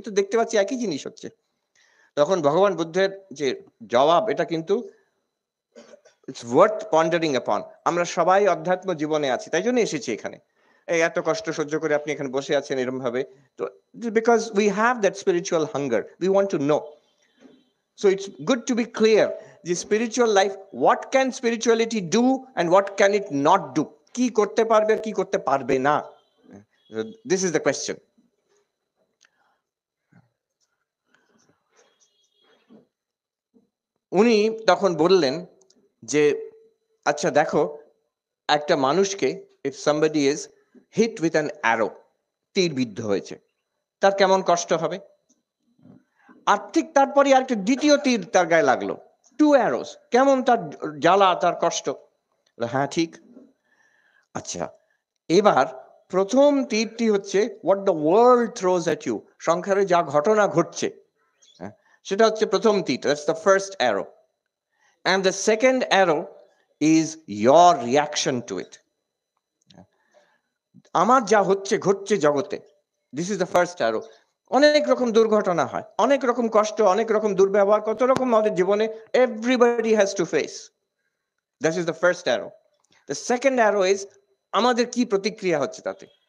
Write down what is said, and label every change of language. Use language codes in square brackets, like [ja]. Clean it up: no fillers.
[bn] তো দেখতে পাচ্ছি একই জিনিস হচ্ছে। তখন ভগবান বুদ্ধের যে জবাব, এটা কিন্তু [en] It's worth pondering upon. [bn] আমরা সবাই অধ্যাত্ম জীবনে আছি, তাই জন্য এসেছি এখানে। এই এত কষ্ট সহ্য করে আপনি এখানে বসে আছেন এরকম ভাবে, তো [en] Because we have that spiritual hunger, we want to know. So it's good to be clear, the spiritual life, what can spirituality do and what can it not do? [bn] কি করতে পারবে আর কি করতে পারবে না, [en] this is the question. [bn] উনি তখন বললেন যে আচ্ছা দেখো, একটা মানুষকে, [en] if somebody is hit with an arrow, [bn] তীর বিদ্ধ হয়েছে, তার কেমন কষ্ট হবে? আর ঠিক তারপরে আরেকটা দ্বিতীয় তীর তার গায়ে লাগলো, [en] 2 arrows, [bn] কেমন তার জ্বালা, তার কষ্ট? হ্যাঁ ঠিক। আচ্ছা, এবার প্রথম তীরটি হচ্ছে [en] what the world throws at you, [bn] সংসারে যা ঘটনা ঘটছে, সেটা হচ্ছে প্রথম তীর, [en] that's the first arrow. And the second arrow is your reaction to it. [bn] আমার যা হচ্ছে ঘটছে জগতে, [en] this is the first arrow. [bn] অনেক রকম দুর্ঘটনা হয়, অনেক রকম কষ্ট, অনেক রকম দুর্ব্যবহার, কত রকম আমাদের জীবনে, [en] everybody has to face. That is the first arrow. The second arrow is [bn] আমাদের কি প্রতিক্রিয়া হচ্ছে তাতে।